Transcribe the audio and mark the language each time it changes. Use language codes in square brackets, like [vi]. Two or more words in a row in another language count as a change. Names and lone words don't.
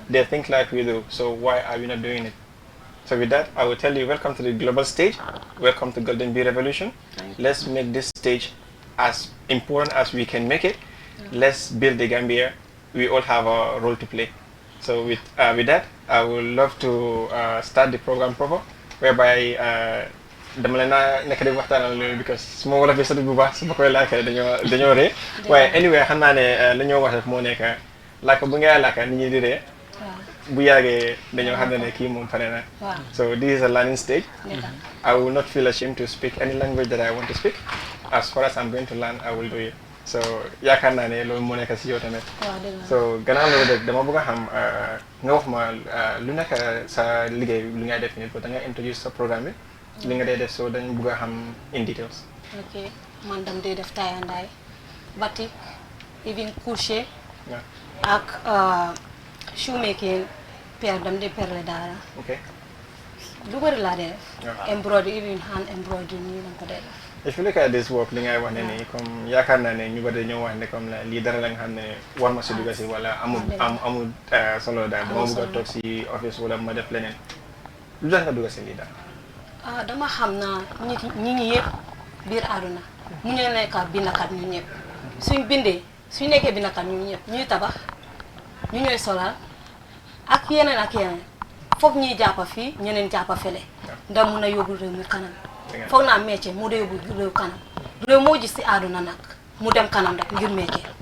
[en] they think like we do, so why are we not doing it? So with that, I will tell you, welcome to the global stage, welcome to Gloden Bee Revolution. Thank you. Let's make this stage as important as we can make it. Let's build the Gambia. We all have a role to play. So with that, I would love to start the program proper, whereby [wo] dama leen naa nekk di waxtaanal loolu because su ma wala fi sori bu baax su ma koy laajee dañoo ree waaye anyway xam naa ne la ñoo wax rek moo nekk laaka bu ngay laaka nit ñi di ree bu yàggee dañoo xam ne kii moom pare na. [en] Wow. So this is a learning stage. Yeah. I will not feel ashamed to speak any language that I want to speak. As far as I'm going to learn, I will do it. [wo] So yaakaar naa ne loolu moo nekk si yow tamit. Wow, dëgg la. So gannaaw loolu rek dama bëgg a xam nga wax ma lu nekk sa liggéey lu ngay def nii da nga introduce sa programme bi li nga dee def so dañ bëgg a xam [en] in details. [wo] Okay, man dam dee def [en] tie and dye, [wo] batik, even crochet, [en] Yeah. [wo] ak shoemaking, pair dam dee perle dara. [en] Okay. [wo] Lu bëri laa dee def. [en] Yeah. Embroidery, even hand embroidery [wo] nii lañ ko dee def. [en] If you look at this work [wo] li ngay wax ne nii comme yaakaar naa ne ñu bari dañoo wax ne comme la lii dara la nga xam ne war ma si dugg si wala amul solo daal dama bëgg a toog si office wala ma def leneen lu tax nga dugg si lii daal. Dama xam na ñi ñi yëpp biir àdduna mu ñu nekk bindakat ñu ñëpp suñ bindee suñ nekkee bindakat ñu ñëpp ñuy tabax ñu ñooy solal ak yeneen foog ñuy jàppa fii ñeneen jàppa fele ndax mun a yóbbu réew mi kanam foog naa métier mu dee yóbbu réew kanam réew moo gis si àdduna nag mu dem kanam rek ngir métier